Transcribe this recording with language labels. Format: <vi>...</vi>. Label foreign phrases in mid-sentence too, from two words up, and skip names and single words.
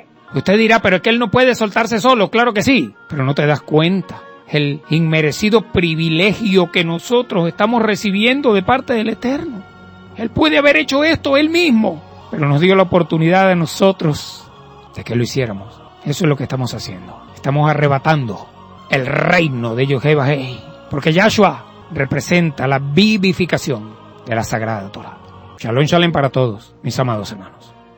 <es>Usted dirá, pero es que él no puede soltarse solo. Claro que sí, pero no te das cuenta el inmerecido privilegio que nosotros estamos recibiendo de parte del Eterno. Él puede haber hecho esto él mismo, pero nos dio la oportunidad a nosotros de que lo hiciéramos. Eso es lo que estamos haciendo. Estamos arrebatando el reino de Yud-Heh Vah-Heh, porque Yahshua representa la vivificación de la Sagrada Torah.</es> <he>שלום, שלום</he> <es>para todos, mis amados hermanos.</es>